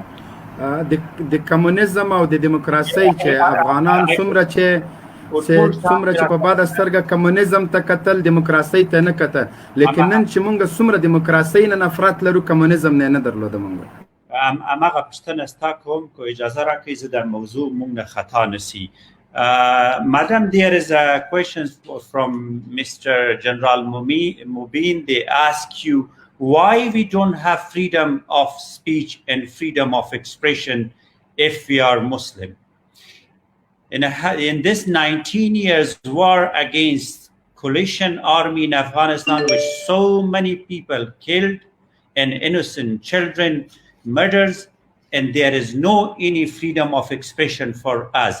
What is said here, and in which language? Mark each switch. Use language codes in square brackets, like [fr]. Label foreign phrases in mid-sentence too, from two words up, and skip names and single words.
[ps] د کمونیزم او د دیموکراسۍ چې افغانان څومره چې په بده سترګه کمونیزم ته کتل دیموکراسۍ ته نه کتل، لیکن نن چې موږ څومره دیموکراسۍ نه نفرت لرو کمونیزم نه درلوده. موږ هماغه پوښتنه ستا کوم که اجازه راکړئ زه در موضوع موږ نه خطا نسی. [en] Madam, there is a question from Mr. General Mubin. They ask you why we don't have freedom of speech and freedom of expression if we are Muslim. In this 19 years war against coalition army in Afghanistan, with so many people killed and innocent children murders, and there is no any freedom of expression for us.